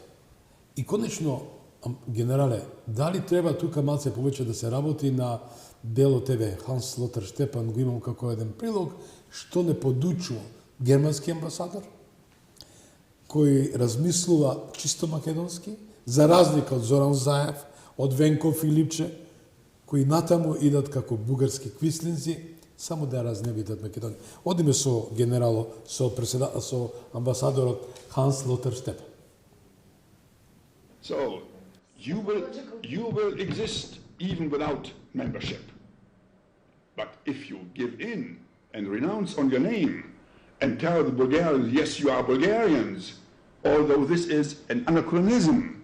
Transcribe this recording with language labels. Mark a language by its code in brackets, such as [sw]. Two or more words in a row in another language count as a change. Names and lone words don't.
[mk] И конечно, генерале, дали треба тука малце повеќе да се работи на дело ТВ, Ханс Лотер Штепан го имам како еден прилог, што не подучува германски амбасадор, кој размислува чисто македонски, за разлика од Зоран Заев, од Венко Филипче, кои натаму идат како бугарски квислинци, само да разневидат Македонија. Одиме со генерало, со амбасадорот Ханс Лотер Штепан. [en] So, you will exist even without membership. But if you give in and renounce on your name and tell the Bulgarians, yes, you are Bulgarians, although this is an anachronism.